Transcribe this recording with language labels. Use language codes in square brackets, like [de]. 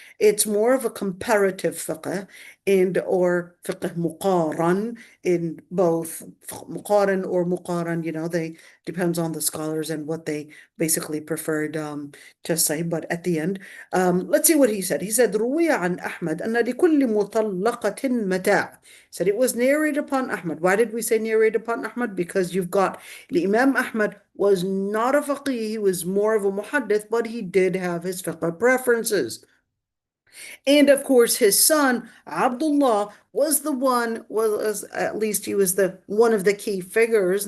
[en] It's more of a comparative fiqh and or fiqh muqaran in both muqaran or muqaran, they depends on the scholars and what they basically preferred to say. But at the end, let's see what he said. He said, [ar] روي عن أحمد أن لكل مطلقة متاع. [en] Said it was narrated upon Ahmad. Why did we say narrated upon Ahmad? Because you've got Imam Ahmad was not a faqih, he was more of a muhaddith, but he did have his fiqh preferences. And of course, his son, Abdullah, was at least he was the one of the key figures.